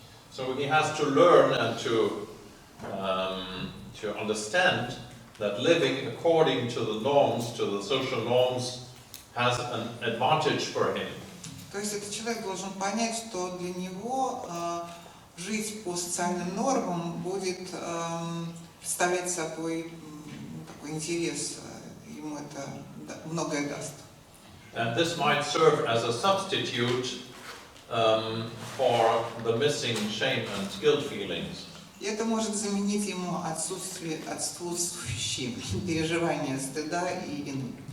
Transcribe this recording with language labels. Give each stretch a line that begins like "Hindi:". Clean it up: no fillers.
English: So he has to learn and to understand that living according to the norms, to the social norms, has an advantage for him.
Russian: То есть этот человек должен понять, что для него жить по социальным нормам будет представлять собой такой интерес, ему это многое даст.
English: And this might serve as a substitute for the missing shame and guilt feelings.
Russian: И это может заменить ему отсутствующие переживания стыда и вины.